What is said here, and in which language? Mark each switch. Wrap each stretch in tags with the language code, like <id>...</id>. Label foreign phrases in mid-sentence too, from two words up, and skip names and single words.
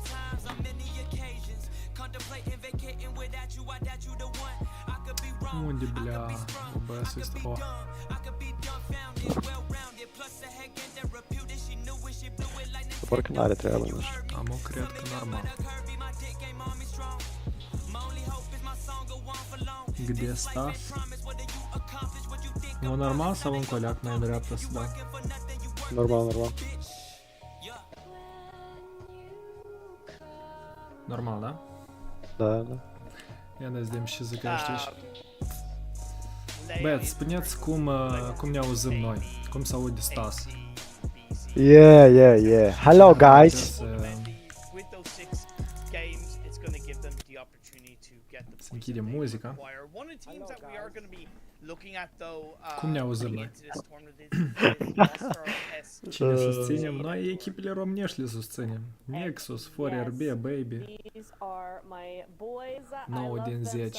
<ro>Unde, bля, OBS este... Parcă n-are treabă, nu știu. Am cred că normal.</ro> <ru>Где Стас? Ну,</ru> <ro>normal sau un coleac mai în dreapta să dau? Normal. Normal, da? Da. Ia ne vedem și zicești. Băieți, spuneți cum ne auzim noi, cum se aude Stas.</ro> <en>Yeah. Hello, guys.</en> <ro>Să închidem muzica. Cum ne auzim noi? Cine susținem? Noi echipele românești le susținem. Nexus, ForRB, Baby. 9 din 10.</ro>